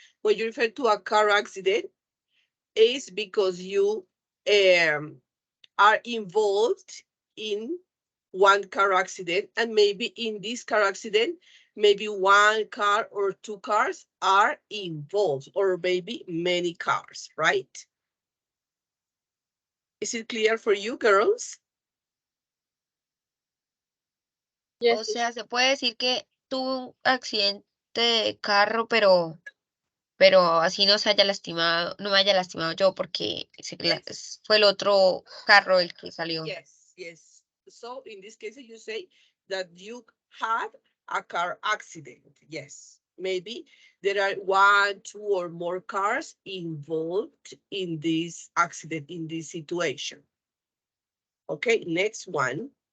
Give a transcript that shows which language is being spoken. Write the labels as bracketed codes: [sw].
[en] When you refer to a car accident, it's because you are involved in one car accident, and maybe in this car accident, maybe one car or two cars are involved, or maybe many cars, right? Is it clear for you, girls? Yes, [es] O sea, se puede decir que tuvo un accidente de carro, pero así no se haya lastimado, no me haya lastimado yo porque [en] Yes. [es] fue el otro carro el que salió. [en] Yes, yes. So in this case, you say that you had a car accident. Yes. Maybe there are one, two, or more cars involved in this accident, in this situation. Okay, next one.